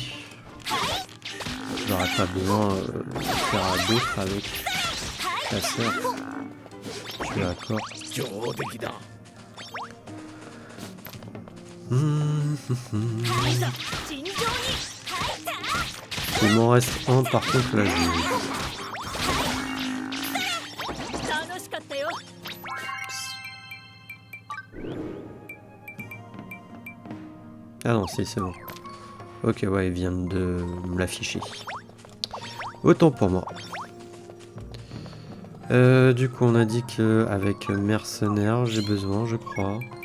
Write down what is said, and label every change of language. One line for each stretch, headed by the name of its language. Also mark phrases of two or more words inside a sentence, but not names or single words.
French: J'aurais pas besoin de faire à d'autres avec la sœur. Je suis d'accord.
Japanese: 上出来だ。いざ尋常に。
French: Il m'en reste un par contre là je...
Japanese: 楽しかったよ。
French: Ah non, si, c'est bon. Ok, ouais, il vient de me l'afficher. Autant pour moi. Du coup, on a dit qu'avec mercenaire, j'ai besoin, je crois.